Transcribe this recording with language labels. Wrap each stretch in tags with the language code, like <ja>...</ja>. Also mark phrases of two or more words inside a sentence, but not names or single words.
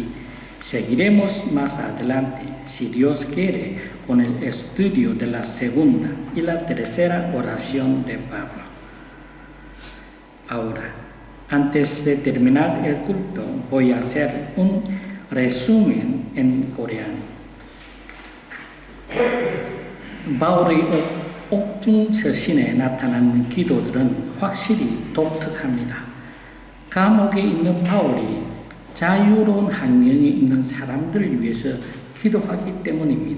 <es>Seguiremos más adelante, si Dios quiere, con el estudio de la segunda y la tercera oración de Pablo. Ahora, antes de terminar el culto, voy a hacer un resumen en coreano.</es> <ko>바울의 옥중서신에 나타나는 기도들은 확실히 독특합니다. 감옥에 있는 바울이 자유로운 환경에 있는 사람들을 위해서 기도하기 때문입니다.</ko>